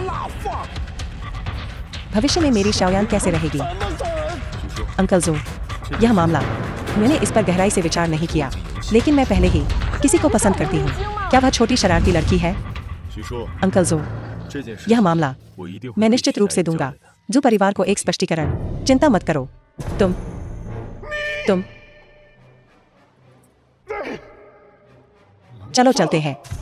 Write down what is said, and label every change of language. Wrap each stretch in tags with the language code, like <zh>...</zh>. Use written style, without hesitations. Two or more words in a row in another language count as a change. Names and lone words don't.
<hi>भविष्य में मेरी शाओयान कैसे रहेगी? अंकल जू, यह मामला मैंने इस पर गहराई से विचार नहीं किया, लेकिन मैं पहले ही किसी को पसंद करती हूँ। क्या वह छोटी शरारती लड़की है?</hi> <zh>徐叔，</zh> <hi>अंकल जू,</hi> <zh>这件事</zh> <hi>यह मामला</hi> <zh>我一定会</zh> <hi>मैं</hi> <zh>对</zh> <hi>निश्चित</hi> <zh>其</zh> <hi>रूप</hi> <zh>他</zh> <hi>से</hi> <zh>人交</zh> <hi>दूंगा।</hi> <zh>代的。</zh> <hi>जू परिवार को एक स्पष्टीकरण। चिंता मत करो। तुम चलो चलते हैं।</hi>